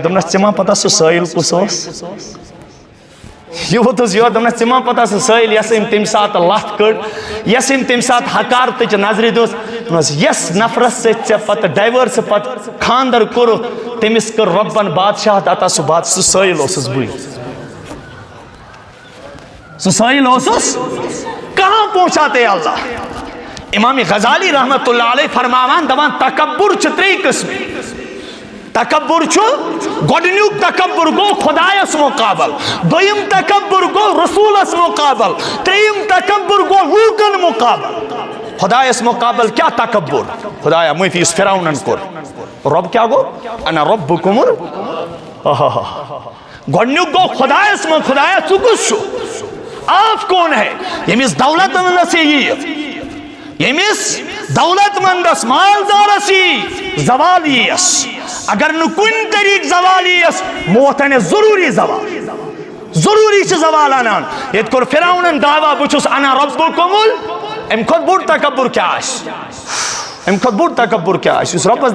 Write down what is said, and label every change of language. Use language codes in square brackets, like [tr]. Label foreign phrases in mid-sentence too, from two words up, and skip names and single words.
[ks] دمنس ژےٚ ما پتہ سُہ سائل کُس اوس، یوتس یوت دمس ژٕ پتہ سُہ سٲیل یس أمۍ تمہِ ساتہٕ لتھ کٔڑ یس أمۍ تمہِ ساتہٕ حکارتٕچ نظرِ دِژ دوٚپنس یس نفرس سۭتۍ ژےٚ پتہٕ ڈایورس پتہٕ خاندر کوٚرُتھ تٔمِس کٔر رۄبن بادشاہت عطا سُہ سٲیل اوسُس بٕے سُہ سٲیل اوسُس [ur] کہاں پہنچاتے [ks] اللہ امام غزالی [ar] رحمت اللہ علیہ [ks] فرماوان دپان تکبر چھُ ترٛیٚیہِ قٕسمہٕ تکبر چھُ گۄڈنیُک تکبر گوٚو خۄدایس مُقابل دوٚیِم تکبر گوٚو رسوٗلس مُقابل ترٛیٚیِم تکبر گوٚو لوٗکن مُقابل خۄدایس مُقابل کیٛاہ تکبر خۄدایا معٲفی یُس فِرعونن کوٚر رۄب کیٛاہ گوٚو [ar] انا ربُکُم [ks] گۄڈنیُک گوٚو خۄدایس منٛز خۄدایا ژٕ کُس چھُکھ [ur] آپ کون ہے [ks] ییٚمِس دولت مندس یِیہِ ییٚمِس دولت مندس مالدارس یی زوال یِیَس اگر نہٕ کُنہِ طریٖقہٕ زوال یِیَس موت انہِ ضروٗری زوال ضروٗری چھِ زوال انان ییٚتہِ کوٚر فِرعونن دعوا بہٕ چھُس [ar] انا ربُکُم [ks] امہِ کھۄتہٕ بوٚڑ تکبر کیٛاہ آسہِ امہِ کھۄتہٕ بوٚڑ تکبر کیٛاہ آسہِ یُس رۄبس